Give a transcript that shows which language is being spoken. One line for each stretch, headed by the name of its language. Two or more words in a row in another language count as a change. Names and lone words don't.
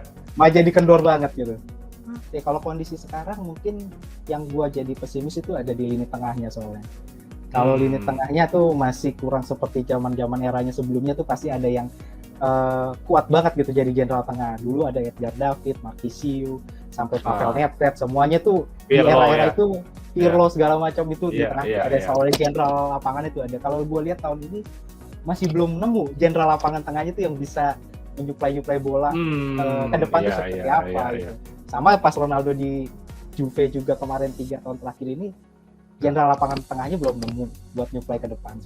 Indonesian: Malah jadi kendor banget gitu. Ya kalau kondisi sekarang mungkin yang gua jadi pesimis itu ada di lini tengahnya soalnya. Kalau lini tengahnya tuh masih kurang seperti zaman-zaman eranya sebelumnya, tuh pasti ada yang kuat banget gitu jadi jenderal tengah. Dulu ada Edgar David, Marquisio, sampai Pavel Nedved, semuanya tuh Pirlo, di era-era itu Pirlo segala macam itu di tengah ada seorang jenderal lapangan itu ada. Kalau gue lihat tahun ini masih belum nemu jenderal lapangan tengahnya tuh yang bisa menyuplai bola ke depan tuh seperti apa gitu. Sama pas Ronaldo di Juve juga kemarin 3 tahun terakhir ini, jenderal lapangan tengahnya belum nemu buat nyuplai ke depan.